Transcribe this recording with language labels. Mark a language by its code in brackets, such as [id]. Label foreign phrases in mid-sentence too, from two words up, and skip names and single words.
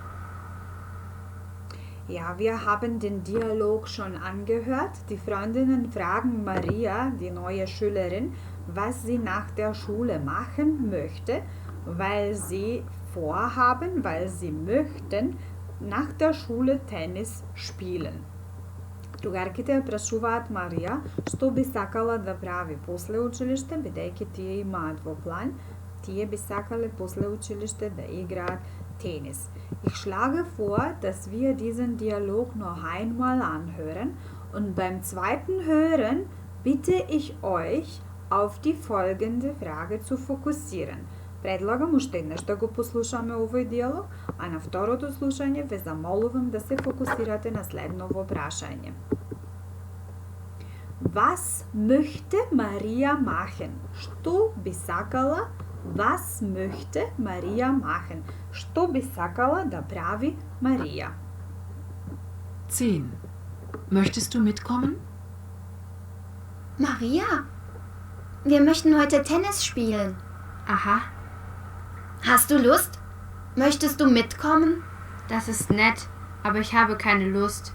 [de] Ja, wir haben den Dialog schon angehört. Die Freundinnen fragen Maria, die neue Schülerin, was sie nach der Schule machen möchte, weil sie möchten nach der Schule Tennis spielen. [mk] Другарките ја прашуваат Марија што би сакала да прави после училиште, бидејќи тие имаат во план, тие би сакале после училиште да играат Tennis. [de] Ich schlage vor, dass wir diesen Dialog noch einmal anhören und beim zweiten Hören bitte ich euch, auf die folgende Frage zu fokusиран. [mk] Предлагам уште еднаш да го послушаме овој диалог, а на второто слушање ве замолувам да се фокусирате на следново прашање. [de] Was möchte Maria machen? [mk] Што би сакала? [de] Was möchte Maria machen? [mk] Што би сакала да прави Марија? [de] 10. Möchtest du mitkommen? Maria, wir möchten heute Tennis spielen. Aha, Hast du Lust? Möchtest du mitkommen? das ist nett, aber ich habe keine Lust.